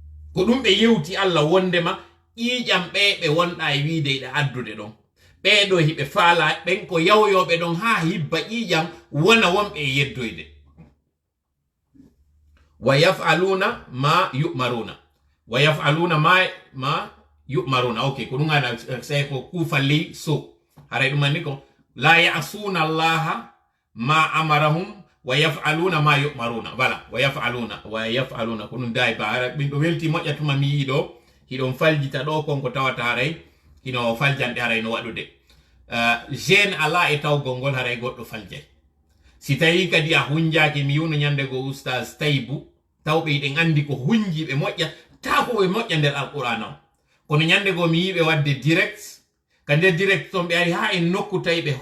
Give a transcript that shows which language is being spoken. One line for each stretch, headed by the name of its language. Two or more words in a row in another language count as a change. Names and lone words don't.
Fula: ko ɗum ɓe yewti Allah wondema ƴiƴam ɓe wonɗa e wiide ɗe addude ɗon ɓeɗo hiɓe faala ɓen ko yawyoɓe ɗon ha hibba ƴiƴam wona wonɓe e yeddoyde
Arabic: wa yaf'aluna ma yu'maruna wa yaf'aluna ma yu'maruna
Fula: ok ko ɗum ana say ko kufalli so haray ɗum anni ko
Arabic: la ya'suna allaha ma amarahum wa yaf'aluna ma yu'maruna
Fula: voilà
Arabic: wa yaf'aluna
Fula: ko ɗum dayi ba ara ɓin ɗo welti moƴƴatuma mi yiɗo hiɗon faljita ɗo konko tawata haray hino faljanɗe haray no waɗude jeune ala e tawgol ngol haray goɗɗo faljay si tawi kadi a hunjaki mi yuno ñande go oustage Taybou tawɓe yiɗen andi ko hunjiɓe moƴƴa ta ko ɓe moƴƴa nder alqur'an o kono ñande go mi yiɓe wadde direct ka nder direct ton ɓe ari ha en nokku tawi ɓe